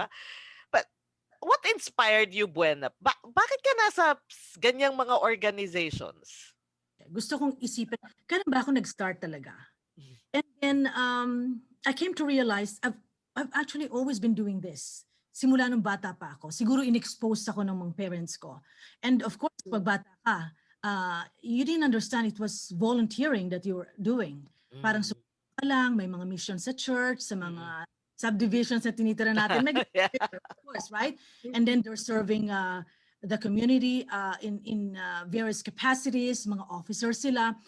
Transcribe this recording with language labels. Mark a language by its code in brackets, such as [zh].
[tl] ba? [en] But what inspired you, [tl] Buena? Bakit ka nasa ganyang mga organizations? gusto kong isipin, kailan ba ako nag-start talaga? Mhm. [en] And then I came to realize I've actually always been doing this. [tl] Simula nung bata pa ako. Siguro in-expose ako ng mga parents ko. [en] And of course, pag bata ka, you didn't understand it was volunteering that you were doing. [tl] Parang Mm. pa lang, may mga missions sa church, sa Mm. mga subdivisions na tinitira natin. [en] Yeah. Of course, right? And then they're serving the community in various capacities, [tl] mga officers sila.